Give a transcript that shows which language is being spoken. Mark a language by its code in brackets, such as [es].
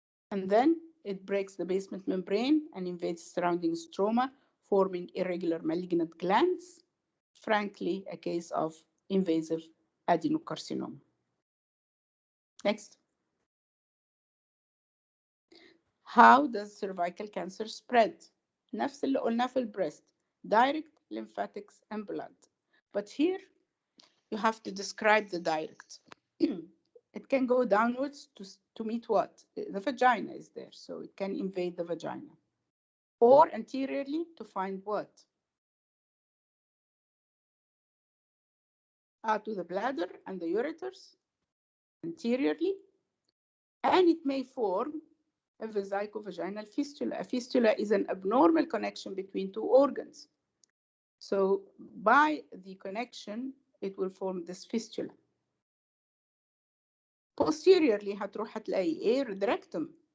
[en] And then it breaks the basement membrane and invades surrounding stroma, forming irregular malignant glands. Frankly, a case of invasive adenocarcinoma. Next. How does cervical cancer spread? [ar] نفس اللي قلنا في البريست: [en] direct, lymphatics, and blood. But here you have to describe the direct. It can go downwards to meet what? The vagina is there, so it can invade the vagina. Or anteriorly to find what? To the bladder and the ureters, anteriorly. And it may form a vesicovaginal fistula. A fistula is an abnormal connection between two organs. So by the connection, it will form this fistula. [ar] Posteriorly هتروح هتلاقي ايه؟ rectum.